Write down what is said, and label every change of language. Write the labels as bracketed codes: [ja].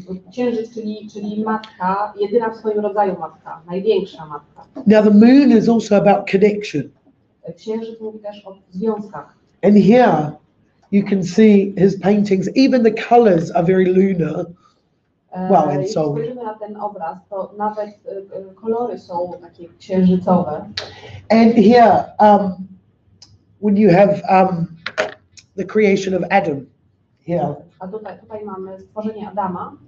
[pl] Księżyc, czyli matka, jedyna w swoim rodzaju matka, największa matka. [en] Now the moon is also about connection. [pl] Księżyc mówi też o związkach. [en] And here you can see his paintings, even the colors are very lunar. Well, and [pl] Jeśli [en] so [pl] spojrzymy na ten obraz, to nawet kolory są takie księżycowe. [en] and here when you have the creation of Adam here, [pl] A tutaj mamy stworzenie Adama,